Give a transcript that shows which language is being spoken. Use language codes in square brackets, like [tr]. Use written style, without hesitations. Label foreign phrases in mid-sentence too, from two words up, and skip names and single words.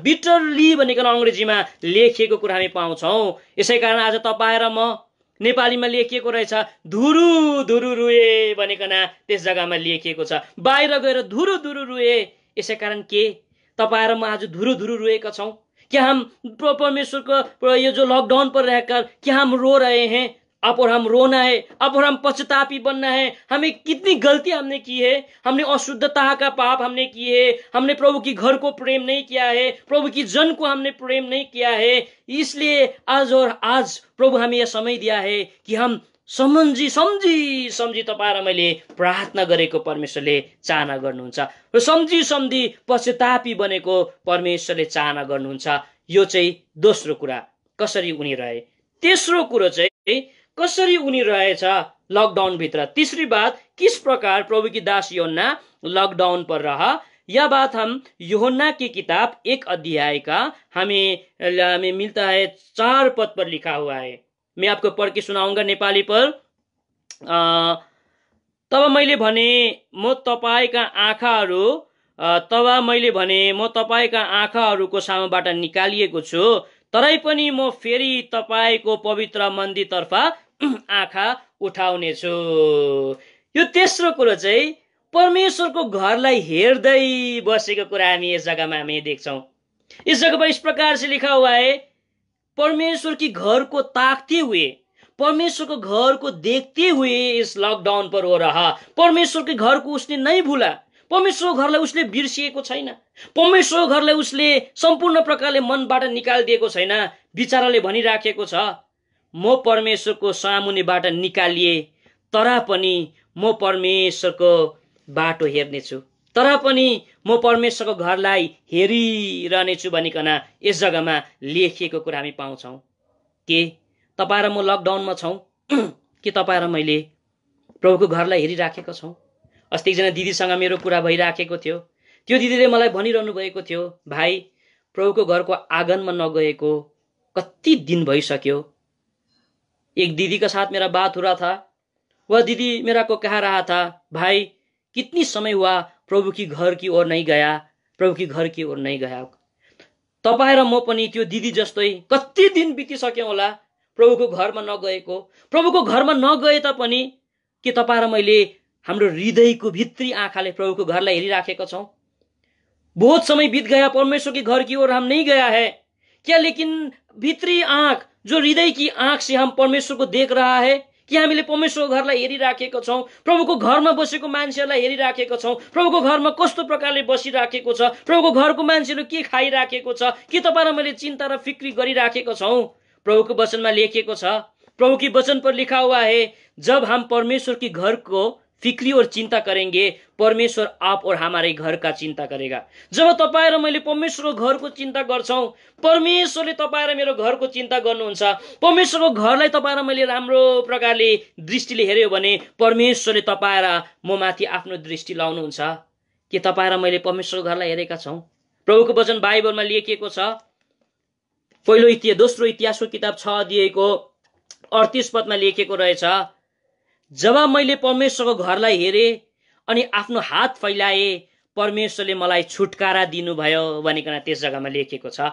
[ne] बिटरली भनिकन अङ्ग्रेजीमा लेखिएको कुरा हामी पाउँछौँ। यसै कारण आज तपाईँ र म, नेपालीमा लेखिएको रहेछ धुरु रुए भनिकन त्यस जग्गामा लेखिएको छ। बाहिर गएर धुरु रुए। यसै कारण के तपाईँ र म आज धुरु रोएका छौँ? [hi] क्या हम परमेश्वर को ये जो लॉकडाउन पर रहकर क्या हम रो रहे हैं? अब और हम रोना है, अब और हम पश्चातापी बनना है। हमें कितनी गलती हमने की है, हमने अशुद्धता का पाप हमने किए है, हमने प्रभु की घर को प्रेम नहीं किया है, प्रभु की जन को हमने प्रेम नहीं किया है। इसलिए आज प्रभु हमें यह समय दिया है कि हम [ne] सम्झी तपाईँ र मैले प्रार्थना गरेको परमेश्वरले चाहना गर्नुहुन्छ र सम्झी पश्चातापी बनेको परमेश्वरले चाहना गर्नुहुन्छ। यो चाहिँ दोस्रो कुरा कसरी उनी रहे। तेस्रो कुरो चाहिँ कसरी उनी रहेछ लकडाउन भित्र। [hi] तीसरी बात, किस प्रकार प्रभु की दास यूहन्ना लॉकडाउन पर रहा। यह बात हम यूहन्ना की किताब 1 अध्याय का हमें मिलता है 4 पद पर लिखा हुआ है। मैं आपको पढ़ के सुनाऊंगा नेपाली पर। [ne] तब मैले भने म तपाईका आँखाहरूको सामुबाट निकालिएको छु, तरै पनि म फेरि तपाईको पवित्र मन्दिरतर्फ आँखा उठाउनेछु। यो तेस्रो कुरो चाहिँ परमेश्वरको घरलाई हेर्दै बसेको कुरा हामी यस जग्गामा हामी देख्छौँ। [hi] इस जगह पर इस प्रकार से लिखा हुआ है, परमेश्वर की घर को ताकते हुए, परमेश्वर को घर को देखते हुए इस लॉकडाउन पर हो रहा। परमेश्वर के घर को उसने नहीं भूला, [ne] परमेश्वर घरलाई उसले बिर्सिएको छैन, परमेश्वर घरलाई उसले सम्पूर्ण प्रकारले मनबाट निकालिदिएको छैन। विचाराले भनिराखेको छ, म परमेश्वरको सामुनेबाट निकालिए तर पनि म परमेश्वरको बाटो हेर्नेछु, तर पनि म परमेश्वरको घरलाई हेरिरहनेछु भनिकन यस जग्गामा लेखिएको कुरा हामी पाउँछौँ। के तपाईँ र म लकडाउनमा छौँ कि तपाईँ र मैले प्रभुको घरलाई हेरिराखेका छौँ? अस्ति एकजना दिदीसँग मेरो कुरा भइराखेको थियो। त्यो दिदीले मलाई भनिरहनु भएको थियो, भाइ प्रभुको घरको आँगनमा नगएको कति दिन भइसक्यो। [hi] एक दीदी के साथ मेरा बात हो रहा था। वह दीदी मेरा को कह रहा था, भाई कितनी समय हुआ प्रभु की घर की ओर नहीं गया, प्रभु की घर की ओर नहीं गया। [ne] तपाईँ र म पनि त्यो दिदी जस्तै कति दिन बितिसक्यो होला प्रभुको घरमा नगएको। प्रभुको घरमा नगए तापनि के तपाईँ र मैले हाम्रो हृदयको भित्री आँखाले प्रभुको घरलाई हेरिराखेका छौँ? [hi] बहुत समय बीत गया, परमेश्वर के घर की ओर हम नहीं गया है क्या? लेकिन भित्री आँख, जो हृदय की आँख से हम परमेश्वर को देख रहा है [ne] कि हामीले परमेश्वरको घरलाई हेरिराखेका छौँ? प्रभुको घरमा बसेको मान्छेहरूलाई हेरिराखेका छौँ? प्रभुको घरमा कस्तो प्रकारले बसिराखेको छ? प्रभुको घरको मान्छेहरू के खाइराखेको छ? के तपाईँ र मैले चिन्ता र फिक्री गरिराखेको छौँ? प्रभुको वचनमा लेखिएको छ, [hi] प्रभु की वचन पर लिखा हुआ है, जब हम परमेश्वर की घर को फिक्री और चिंता करेंगे, परमेश्वर आप और हमारे घर का चिंता करेगा। [ne] जब तपाईँ र मैले परमेश्वरको घरको चिन्ता गर्छौँ, परमेश्वरले तपाईँ र मेरो घरको चिन्ता गर्नुहुन्छ। परमेश्वरको घरलाई तपाईँ र मैले राम्रो प्रकारले दृष्टिले हेर्यो भने परमेश्वरले तपाईँ र म माथि आफ्नो दृष्टि लाउनुहुन्छ। के तपाईँ र मैले परमेश्वरको घरलाई हेरेका छौँ? प्रभुको वचन बाइबलमा लेखिएको छ, दोस्रो इतिहासको किताब 6 अध्यायको 38 पदमा लेखिएको रहेछ, जब मैले परमेश्वरको घरलाई हेरे अनि आफ्नो हात फैलाए, परमेश्वरले मलाई छुटकारा दिनुभयो भनिकन त्यस जग्गामा लेखिएको छ।